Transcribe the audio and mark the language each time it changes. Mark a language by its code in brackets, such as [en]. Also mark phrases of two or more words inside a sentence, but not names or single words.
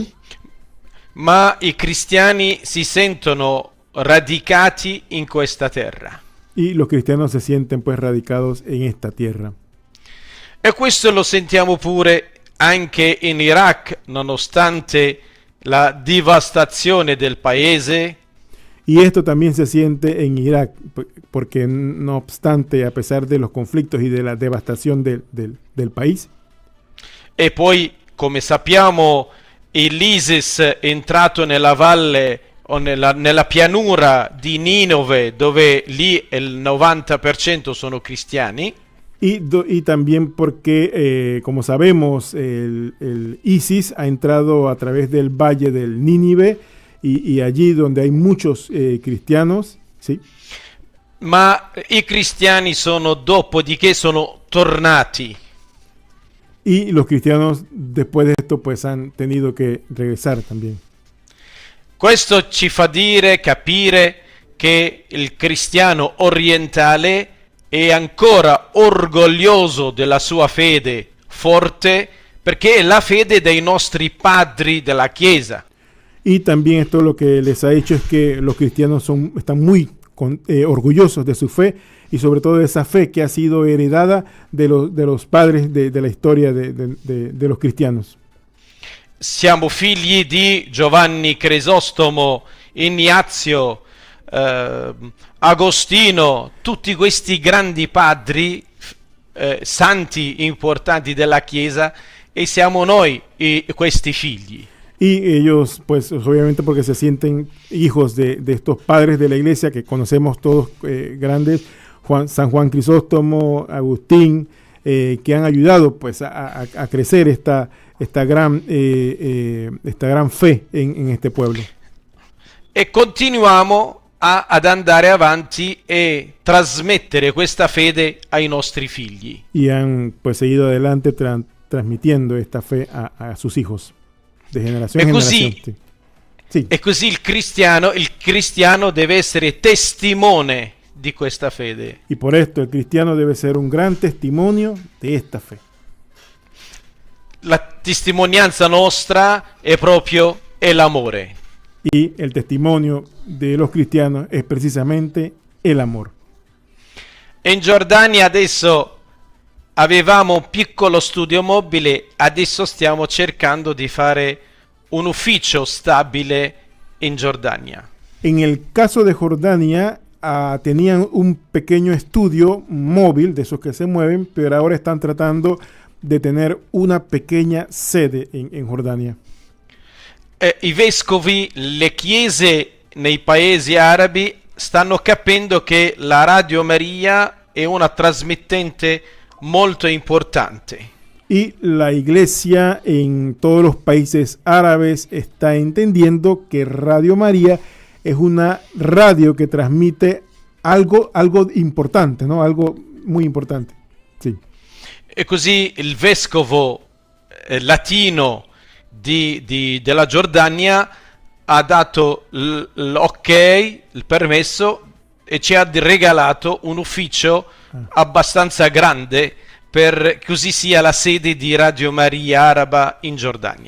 [it] ma i cristiani si sentono radicati in questa terra. [es] y los cristianos se sienten pues radicados en esta tierra. [it] E questo lo sentiamo pure anche in Iraq, nonostante la devastazione del paese. [es] Y esto también se siente en Irak, porque no obstante, a pesar de los conflictos y de la devastación del país, [it] E poi, come sappiamo, l'ISIS è entrato nella valle o nella pianura di Ninove, dove lì il 90% sono cristiani. [es] y también porque, como sabemos, el ISIS ha entrado a través del valle del Nínive y allí donde hay muchos cristianos, ¿sí? [it] Ma i cristiani dopodiché sono tornati. [es] Y los cristianos después de esto pues han tenido que regresar también. [it] Questo ci fa capire che il cristiano orientale è ancora orgoglioso della sua fede forte, perché è la fede dei nostri padri della Chiesa. [es] Y también esto lo que les ha hecho es que los cristianos están muy orgullosos de su fe y sobre todo de esa fe que ha sido heredada de los padres de la historia de los cristianos. [it] Siamo figli di Giovanni Crisostomo, Ignazio, Agostino, tutti questi grandi padri santi importanti della Chiesa, e siamo noi questi figli. [es] Y ellos, pues obviamente porque se sienten hijos de estos padres de la iglesia que conocemos todos grandes, San Juan Crisóstomo, Agustín, que han ayudado pues a crecer esta gran fe en este pueblo. [it] E continuiamo ad andare avanti e trasmettere questa fede ai nostri figli. [es] Y han pues seguido adelante transmitiendo esta fe a sus hijos de generación en generación. Sí. [it] E così il cristiano deve essere testimone di questa fede. [es] Y por esto el cristiano debe ser un gran testimonio de esta fe. [it] La testimonianza nostra è proprio l'amore. [es] Y el testimonio de los cristianos es precisamente el amor. [it] In Giordania adesso avevamo un piccolo studio mobile, adesso stiamo cercando di fare un ufficio stabile in Giordania. [es] En el caso de Jordania, tenían un pequeño estudio móvil de esos que se mueven, pero ahora están tratando de tener una pequeña sede en Jordania. [it] I vescovi, le chiese nei paesi arabi stanno capendo che la Radio Maria è una trasmittente molto importante. [es] Y la iglesia en todos los países árabes está entendiendo que Radio María es una radio que transmite algo importante, ¿no? Algo muy importante. [it] Sì. E così il vescovo latino della Giordania ha dato l'ok, il permesso, e ci ha regalato un ufficio abbastanza grande per così sia la sede di Radio Maria Araba in Giordania.